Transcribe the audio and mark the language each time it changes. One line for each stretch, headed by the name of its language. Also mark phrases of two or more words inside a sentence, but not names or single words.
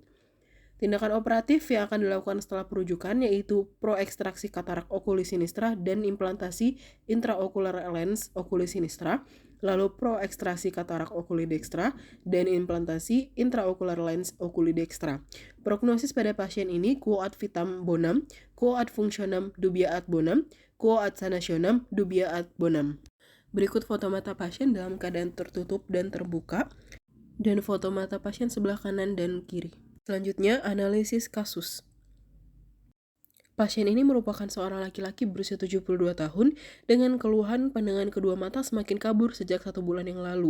Indonesian: Tindakan operatif yang akan dilakukan setelah perujukan yaitu proekstraksi katarak
Latin: okuli sinistra
Indonesian: dan implantasi intraokular lens
Latin: okuli sinistra,
Indonesian: lalu proekstraksi katarak
Latin: okuli dextra
Indonesian: dan implantasi intraokular lens
Latin: okuli dextra.
Indonesian: Prognosis pada pasien ini
Latin: quo ad vitam bonum, quo ad functionem dubia ad bonum, quo ad sanationem dubia ad bonum.
Indonesian: Berikut foto mata pasien dalam keadaan tertutup dan terbuka dan foto mata pasien sebelah kanan dan kiri. Selanjutnya, analisis kasus. Pasien ini merupakan seorang laki-laki berusia 72 tahun dengan keluhan pandangan kedua mata semakin kabur sejak 1 bulan yang lalu.